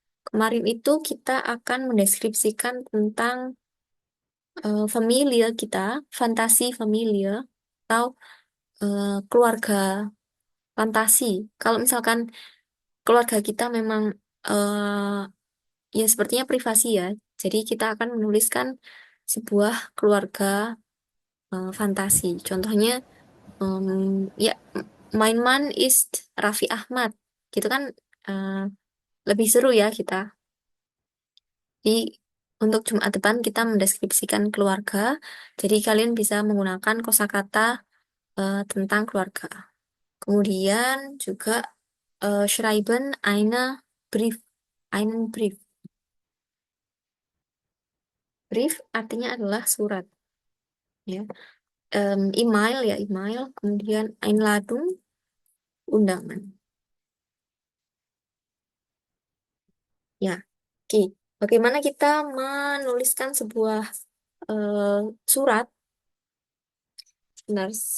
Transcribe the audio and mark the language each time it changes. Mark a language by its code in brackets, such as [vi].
[id] Kemarin itu kita akan mendeskripsikan tentang familia kita, fantasi familia, atau keluarga fantasi. Kalau misalkan keluarga kita memang ya sepertinya privasi ya. Jadi kita akan menuliskan sebuah keluarga fantasi. Contohnya ya [de] Mein Mann ist Raffi Ahmad. [id] Gitu kan eh, lebih seru ya kita. Jadi untuk Jumat depan kita mendeskripsikan keluarga. Jadi kalian bisa menggunakan kosakata tentang keluarga. Kemudian juga [de] schreiben eine Brief. Einen Brief. [id] Brief artinya adalah surat. Ya. Email ya email. Kemudian Einladung, undangan. Ya. Oke. Bagaimana kita menuliskan sebuah eh, surat? Benar.